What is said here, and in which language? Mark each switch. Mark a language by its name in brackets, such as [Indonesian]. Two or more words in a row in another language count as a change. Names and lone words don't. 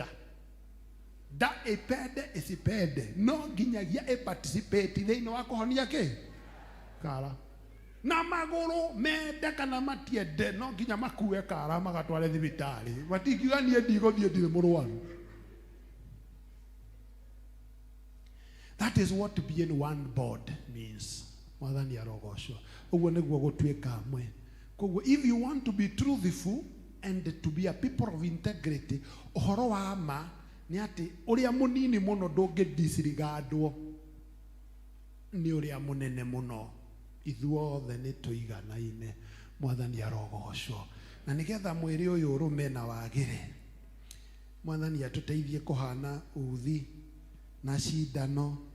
[Swahili] Da ipende isipende. [Kikuyu] No nginyagia participate thĩinĩ wa kũhonia kĩ? Kara. Na magũrũ mende kana matiende no nginya makue kara magatware thibitarĩ. Matingiuga niĩ ndigũthiĩ ndirĩ mũrwaru. [English] That is what being one board means. [Kikuyu] Mwathani arogocwo. Ũguo nĩguo gũtuĩka amwe. [English] Koguo if you want to be truthful and to be a people of integrity, [Kikuyu] ũhoro wa ma nĩ atĩ ũrĩa mũnini mũno ndũngĩdisregardwo nĩ ũrĩa mũnene mũno. Ithuothe nĩ tũiganaine. Mwathani arogocwo. Na nĩgetha mwĩrĩ ũyũ ũrũme na wagĩre, Mwathani atũteithie kũhana uthi na cindano.